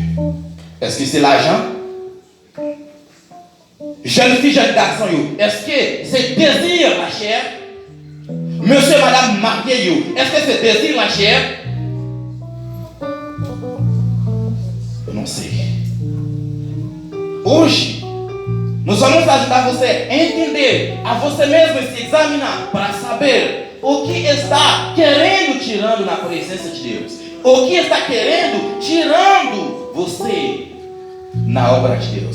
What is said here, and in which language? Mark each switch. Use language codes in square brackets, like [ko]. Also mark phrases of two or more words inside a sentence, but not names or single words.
[fr] Est-ce que c'est l'argent? Jeune fille, jeune garçon, est-ce que c'est désir la chair? Monsieur, madame marié, est-ce que c'est désir la chair? Non, c'est. [pt] Hoje, nós vamos ajudar você a entender, a você mesmo se examinar para saber o que está querendo tirando na presença de Deus. O que está querendo tirando você na obra de Deus.